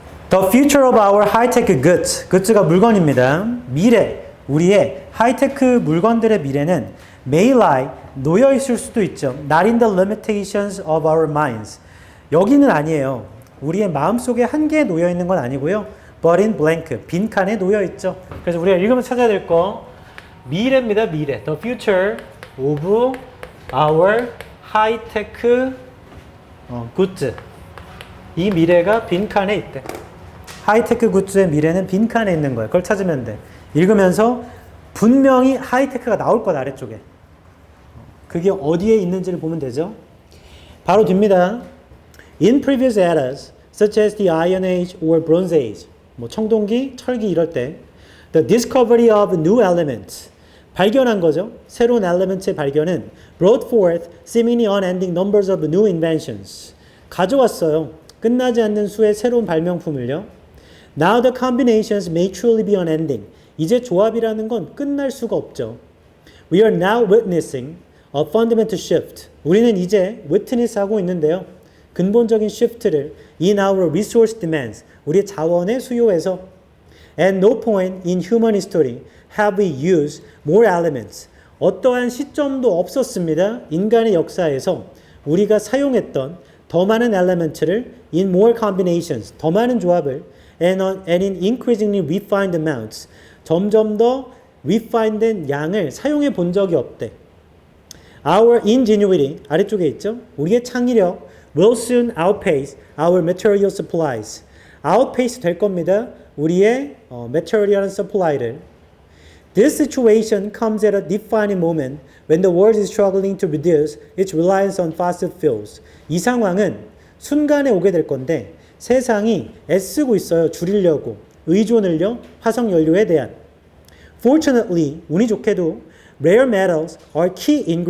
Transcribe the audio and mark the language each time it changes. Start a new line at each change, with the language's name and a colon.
English: The future of our high-tech goods.
Korean: goods가 물건입니다. 미래, 우리의 하이테크 물건들의 미래는
English: may lie,
Korean: 놓여 있을 수도 있죠.
English: Not in the limitations of our minds.
Korean: 여기는 아니에요. 우리의 마음속에 한계에 놓여 있는 건 아니고요.
English: But in blank,
Korean: 빈칸에 놓여 있죠. 그래서 우리가 읽으면서 찾아야 될 거 미래입니다. 미래.
English: The future of our high-tech goods.
Korean: 이 미래가 빈칸에 있대. 하이테크 굿즈의 미래는 빈칸에 있는 거예요. 그걸 찾으면 돼. 읽으면서 분명히 하이테크가 나올 거다, 아래쪽에. 그게 어디에 있는지를 보면 되죠. 바로 뒤입니다.
English: In previous eras, such as the Iron Age or Bronze Age,
Korean: 뭐 청동기, 철기 이럴 때,
English: the discovery of new elements,
Korean: 발견한 거죠. 새로운 elements의 발견은
English: brought forth seemingly unending numbers of new inventions.
Korean: 가져왔어요. 끝나지 않는 수의 새로운 발명품을요.
English: Now the combinations may truly be unending.
Korean: 이제 조합이라는 건 끝날 수가 없죠.
English: We are now witnessing a fundamental shift.
Korean: 우리는 이제 witness하고 있는데요. 근본적인 shift를
English: in our resource demands.
Korean: 우리의 자원의 수요에서
English: At no point in human history have we used more elements.
Korean: 어떠한 시점도 없었습니다. 인간의 역사에서 우리가 사용했던 더 많은 element를
English: in more combinations.
Korean: 더 많은 조합을
English: and in increasingly refined amounts.
Korean: 점점 더 refined된 양을 사용해 본 적이 없대.
English: Our ingenuity,
Korean: 아래쪽에 있죠? 우리의 창의력
English: will soon outpace our material supplies.
Korean: outpace 될 겁니다. 우리의 material supply를.
English: This situation comes at a defining moment when the world is struggling to reduce its reliance on fossil fuels.
Korean: 이 상황은 순간에 오게 될 건데 세상이 애쓰고 있어요. 줄이려고. 의존을요. 화석연료에 대한.
English: Fortunately,
Korean: 운이 좋게도
English: rare metals are key